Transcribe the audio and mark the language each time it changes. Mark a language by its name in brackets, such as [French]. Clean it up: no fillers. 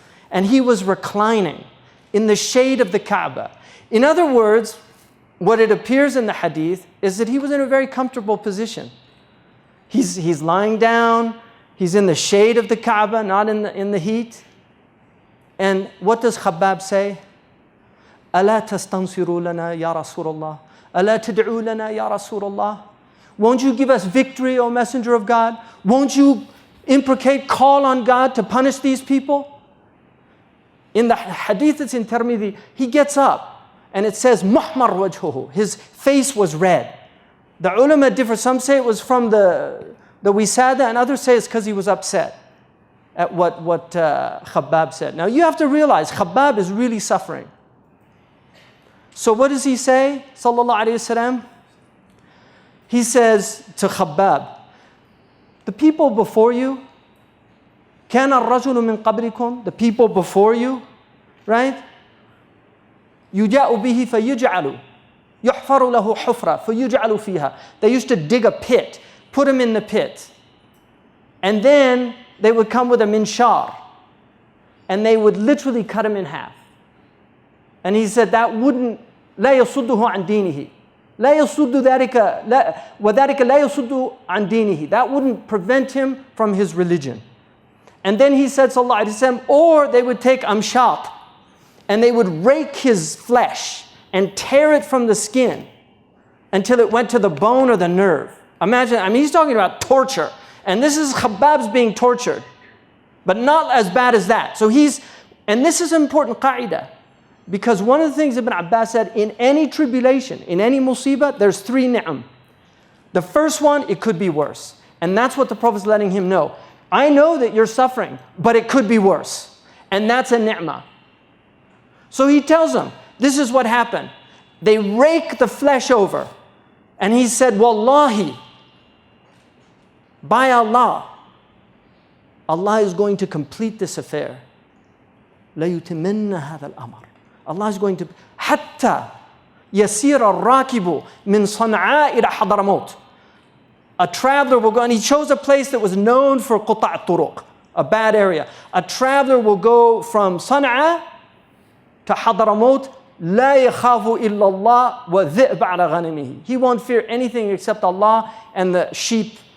[English] And he was reclining in the shade of the Kaaba. In other words, what it appears in the hadith is that he was in a very comfortable position. He's lying down. He's in the shade of the Kaaba, not in the heat. And what does Khabbab say? [Arabic] أَلَا تَسْتَنْصِرُوا لَنَا يَا رَسُولَ اللَّهِ أَلَا تَدْعُوا لَنَا يَا رَسُولَ اللَّهِ [English] Won't you give us victory, O Messenger of God? Won't you call on God to punish these people? In the hadith that's in Tirmidhi, he gets up and it says, [Arabic] مُحْمَرْ وَجْهُهُ. [English] His face was red. The ulama differ. Some say it was from the wisada, and others say it's because he was upset at what Khabbab said. Now you have to realize Khabbab is really suffering. So what does he say? Sallallahu alayhi wasallam. He says to Khabbab, the people before you, [Arabic] كان الرجل من قبلكم, [English] the people before you, right? [Arabic] يجاء به فيجعل يحفر له حفرة فيجعل فيها. [English] They used to dig a pit, put him in the pit, and then they would come with a minshar, and they would literally cut him in half. And he said that wouldn't [Arabic] لا يصده عن دينه. لا يصد ذلك وذلك لا يصد عن دينه. [English] That wouldn't prevent him from his religion. And then he said, sallallahu alaihi wasallam, or they would take amshat and they would rake his flesh and tear it from the skin until it went to the bone or the nerve. Imagine, he's talking about torture. And this is Khabbab's being tortured, but not as bad as that. So and this is an important qa'idah, because one of the things Ibn Abbas said, in any tribulation, in any musibah, there's 3 ni'am. The first one, it could be worse. And that's what the Prophet's letting him know. I know that you're suffering, but it could be worse. And that's a ni'mah. So he tells them, this is what happened. They rake the flesh over. And he said, Wallahi, by Allah, Allah is going to complete this affair. [Arabic] لَيُتِمَنَّ هَذَا الْأَمْرِ. [English] Allah is going to, [Arabic] حَتَّى يَسِيرَ الرَّاكِبُ مِنْ صَنْعَاء إِلَى حَضْرَمَوْتِ. [English] A traveler will go, and he chose a place that was known for [Arabic] قُطَعْ الطُّرُقِ, [English] a bad area. A traveler will go from Sana'a to Hadramaut, [Arabic] لا يخاف إلا الله وذئب على غنمه. [English] He won't fear anything except Allah and the sheep